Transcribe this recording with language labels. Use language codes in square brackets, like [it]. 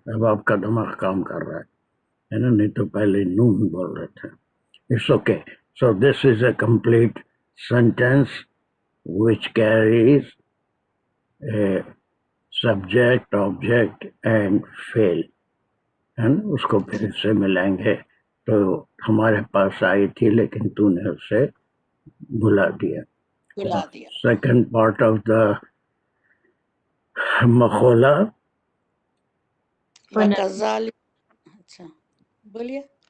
[ur] اب آپ کا دماغ کام کر رہا ہے نا، نہیں تو پہلے نون بول رہے تھے. [en] It's okay. So this is a complete sentence which carries a subject, object and fail. [ur] And اس کو پھر اس سے ملائیں گے. تو ہمارے پاس آئی تھی لیکن تو نے اسے بھلا دیا. [en] Second part of the مخولہ. [ur] اچھا بولیے